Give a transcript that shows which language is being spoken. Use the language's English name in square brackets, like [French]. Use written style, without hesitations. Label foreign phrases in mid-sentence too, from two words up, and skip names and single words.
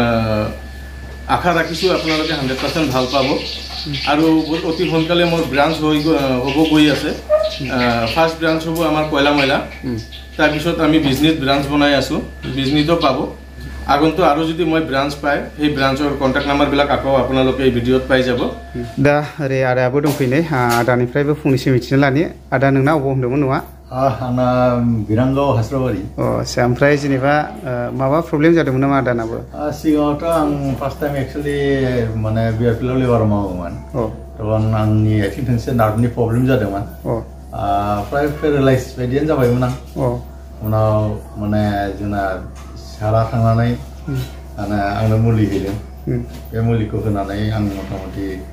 [Assamese] আশা ৰাখিছো আপোনালোকে 100% ভাল পাব আৰু অতি সোনকালে মোৰ ব্ৰাঞ্চ হ'ব গৈ আছে [English] first branch [Assamese] হ'ব আমাৰ কয়লা ময়লা তাৰ পিছত আমি [English] business branch [Assamese] বনাই আছো বিজনেসও পাব আগন্তু আৰু যদি মই ব্ৰাঞ্চ পাই এই ব্ৰাঞ্চৰ [English] contact number [Assamese] বিলাক আকৌ আপোনালোকে এই ভিডিঅ'ত পাই যাব [Bodo] दा रे आदाबो दंफैनाय आदानिफ्रायबो फंनैसो मिथिनो लानि आदा नोंना अबाव होनदोंमोन नङा आंना बिरांगाव हास्राबारि आच्छा ओमफ्राय जेनेबा माबा प्रब्लेम जादोंमोन नामा आदानाबो सिगाङावथ' आं [English] first time actually [Bodo] माने बिआरपिएल लेबार मावोमोन तখন आंनि आथिं थोंसे नार्भनि प्रब्लेम जादोंमोन प्राय पेरालाइज बायदियानो जाबायमोन आं उनाव माने जोंना सारा थांनानै आंनो मुलि होदों बे मुलिखौ होनानै आं मथा-मथि